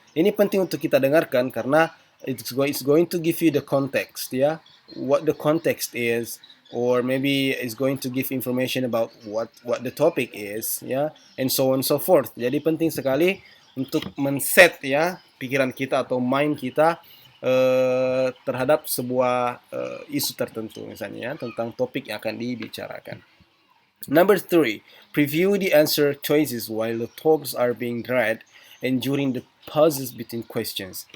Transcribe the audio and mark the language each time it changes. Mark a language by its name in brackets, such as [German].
[Indonesian] Ini penting untuk kita dengarkan karena [English] it's going to give you the context, ya, what the context is, or maybe it's going to give information about what the topic is, ya, and so on and so forth. [Indonesian] Jadi penting sekali untuk men-set ya pikiran kita atau mind kita terhadap sebuah isu tertentu, misalnya ya, tentang topik yang akan dibicarakan. [English] Number 3, preview the answer choices while the talks are being read and during the pauses between questions.